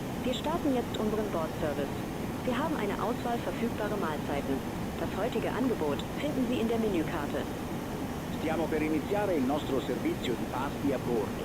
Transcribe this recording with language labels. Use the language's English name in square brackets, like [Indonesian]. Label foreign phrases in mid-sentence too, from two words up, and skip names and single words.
[German] Wir starten jetzt unseren Bordservice. Wir haben eine Auswahl verfügbare Mahlzeiten. Das heutige Angebot finden Sie in der Menükarte. [Italian] Stiamo per iniziare il nostro servizio di pasti a bordo.